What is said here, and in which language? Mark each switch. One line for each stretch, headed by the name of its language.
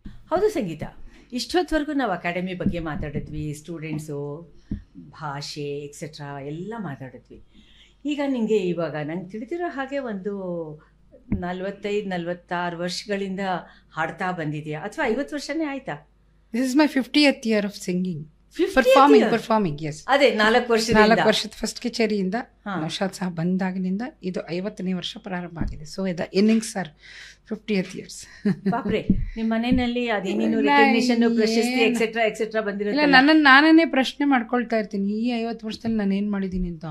Kannada: ಹೌದು ಸಂಗೀತ, ಇಷ್ಟೊತ್ತವರೆಗೂ ನಾವು ಅಕಾಡೆಮಿ ಬಗ್ಗೆ ಮಾತಾಡಿದ್ವಿ, ಸ್ಟೂಡೆಂಟ್ಸು, ಭಾಷೆ ಎಕ್ಸೆಟ್ರಾ ಎಲ್ಲ ಮಾತಾಡಿದ್ವಿ. ಈಗ ನಿಮಗೆ ಇವಾಗ ನಂಗೆ ತಿಳಿದಿರೋ ಹಾಗೆ ಒಂದು 45-46 ವರ್ಷಗಳಿಂದ ಹಾಡ್ತಾ ಬಂದಿದೆಯಾ, ಅಥವಾ 50 ವರ್ಷನೇ ಆಯ್ತಾ?
English: This is my 50th year of singing. 50th performing, yes.
Kannada: ಅದೇ 4 ವರ್ಷದ ಫಸ್ಟ್ ಕಿಚೇರಿಯಿಂದ ನೌಶಾದ್ ಸಾಹಬ್ ಬಂದಾಗಿನಿಂದ ಇದು 50ನೇ ವರ್ಷ ಪ್ರಾರಂಭ ಆಗಿದೆ.
English: So the innings are 50th years.
Kannada: ಬಾಪ್ರೆ, ನಿಮ್ಮ ಮನೆಯಲ್ಲಿ ಅದೇನೇನು ರೆಕಗ್ನಿಷನ್, ಪ್ರಶಸ್ತಿ ಎಕ್ಸೆಟ್ರಾ ಎಕ್ಸೆಟ್ರಾ ಬಂದಿರಲ್ಲ. ನನ್ನನ್ನು ನಾನೇ ಪ್ರಶ್ನೆ ಮಾಡ್ಕೊಳ್ತಾ ಇರ್ತೀನಿ, ಈ 50 ವರ್ಷದಲ್ಲಿ ನಾನು ಏನು ಮಾಡಿದ್ದೀನಿ ಅಂತ.